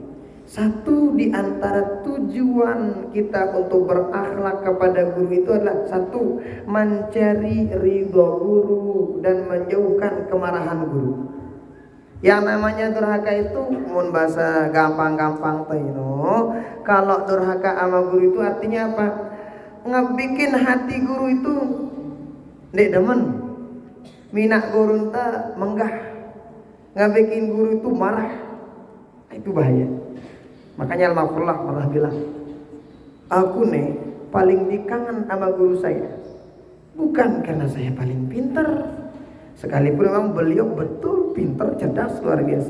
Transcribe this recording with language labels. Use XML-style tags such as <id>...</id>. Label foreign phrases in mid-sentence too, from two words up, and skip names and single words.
<id>Satu di antara tujuan kita untuk berakhlak kepada guru itu adalah satu, mencari ridho guru dan menjauhkan kemarahan guru. Yang namanya durhaka itu mun bahasa gampang-gampang teh kalau durhaka sama guru itu artinya apa? Ngebikin hati guru itu</id> <sas>ndek demen. Minak guru ta menggah,</sas> <id>ngabikin guru itu marah, itu bahaya. Makanya Al-Mafullah pernah bilang, aku nih paling dikangen sama guru saya, bukan karena saya paling pintar, sekalipun memang beliau betul pintar, cerdas, luar biasa.</id>